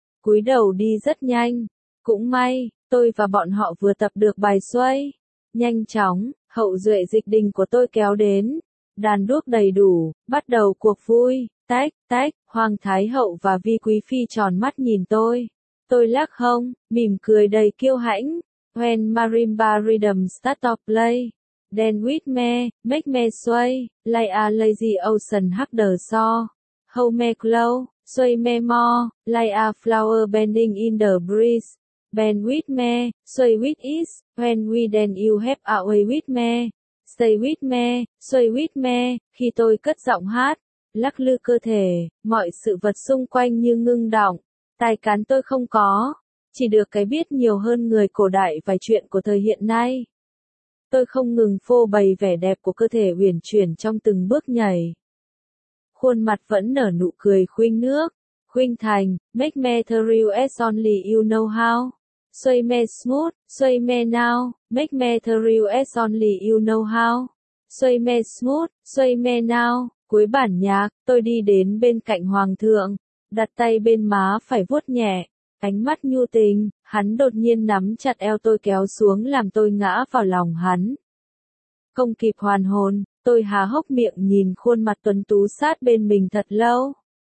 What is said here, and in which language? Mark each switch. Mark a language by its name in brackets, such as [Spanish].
[Vietnamese] Cúi đầu đi rất nhanh. Cũng may, tôi và bọn họ vừa tập được bài xoay. Nhanh chóng, hậu duệ dịch đình của tôi kéo đến. Đàn đuốc đầy đủ, bắt đầu cuộc vui. Tách, tách, Hoàng Thái Hậu và Vi Quý Phi tròn mắt nhìn tôi. Tôi lắc hông, mỉm cười đầy kiêu hãnh. [English] When Marimba Rhythm Start to Play. Then with me, make me sway, like a lazy ocean hug the shore. Hold me close, sway me more, like a flower bending in the breeze. Bend with me, sway with ease, when we dance you have a way with me. Stay with me, sway with me, [Vietnamese] khi tôi cất giọng hát, lắc lư cơ thể, mọi sự vật xung quanh như ngưng động. Tài cán tôi không có, chỉ được cái biết nhiều hơn người cổ đại vài chuyện của thời hiện nay. Tôi không ngừng phô bày vẻ đẹp của cơ thể uyển chuyển trong từng bước nhảy. Khuôn mặt vẫn nở nụ cười khuynh nước, khuynh thành, [English] make me thrill as only you know how. Sway me smooth, sway me now, make me thrill as only you know how. Sway me smooth, sway me now, [Vietnamese] cuối bản nhạc, tôi đi đến bên cạnh Hoàng thượng, đặt tay bên má phải vuốt nhẹ. Ánh mắt nhu tình, hắn đột nhiên nắm chặt eo tôi kéo xuống làm tôi ngã vào lòng hắn. Không kịp hoàn hồn, tôi há hốc miệng nhìn khuôn mặt tuấn tú sát bên mình thật lâu.